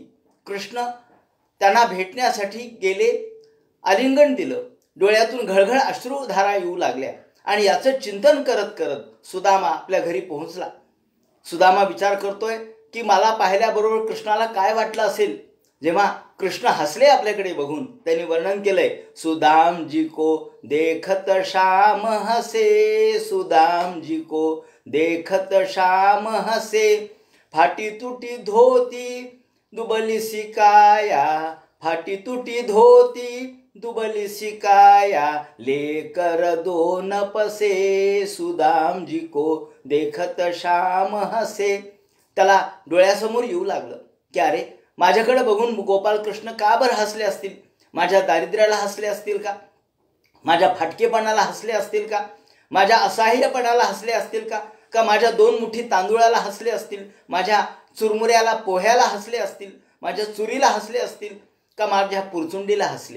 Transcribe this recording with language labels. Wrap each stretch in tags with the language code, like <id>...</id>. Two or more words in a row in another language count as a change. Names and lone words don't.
<mr>कृष्ण त्यांना भेटण्यासाठी गेले, आलिंगन दिलं, डोळ्यातून घळघळ अश्रुधारा येऊ लागल्या आणि याचं चिंतन करत करत सुदामा आपल्या घरी पोहोचला. सुदामा विचार करतोय की मला पाहिल्याबरोबर कृष्णाला काय वाटलं असेल. जेव्हा कृष्ण हसले आपल्याकडे बघून त्यांनी वर्णन केलंय,</mr> <hi>सुदाम जी को देखत श्याम हसे, सुदाम जी को देखत श्याम हसे, फाटी तुटी धोती दुबली सिकाया, फाटी तुटी धोती दुबली सिकाया, लेकर दोन पसे, सुदाम जी को देखत श्याम हसे.</hi> <mr>त्याला डोळ्यासमोर येऊ लागलं की अरे माझ्याकडे बघून गोपालकृष्ण का बरं हसले असतील. माझ्या दारिद्र्याला हसले असतील का, माझ्या फाटकेपणाला हसले असतील का, माझ्या असहाय्यपणाला हसले असतील का, का माझ्या 2 मुठी तांदूळाला हसले असतील, माझ्या चुरमुऱ्याला पोह्याला हसले असतील, माझ्या चुरीला हसले असतील का, माझ्या पुरचुंडीला हसले.</mr>